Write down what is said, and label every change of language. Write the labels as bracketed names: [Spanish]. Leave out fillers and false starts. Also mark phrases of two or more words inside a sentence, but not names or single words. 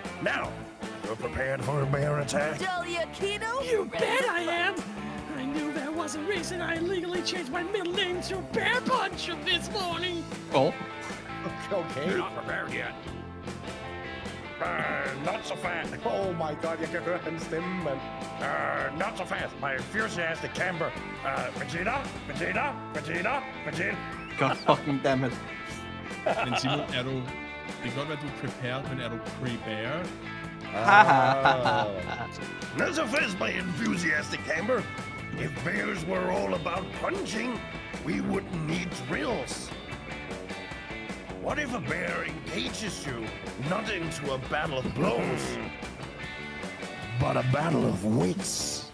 [English] Now you're prepared for a bear attack. Dahlia Kino? You bet I am! I knew there was a reason I illegally changed my middle name to Bear Punch this morning! Oh. Okay. You're not prepared yet. Not so fast. Oh my god, [Danish] jeg kan høre hans stemme, mand. [English] Not so fast, my enthusiastic camper. Vegeta. God fucking damn it. [Danish] Men Simon, er du... Det kan godt være, at du er prepared, men er du prepare? [English] Not so fast, my enthusiastic camper. If bears were all about punching, we wouldn't need drills. What if a bear engages you, not into a battle of blows, but a battle of wits?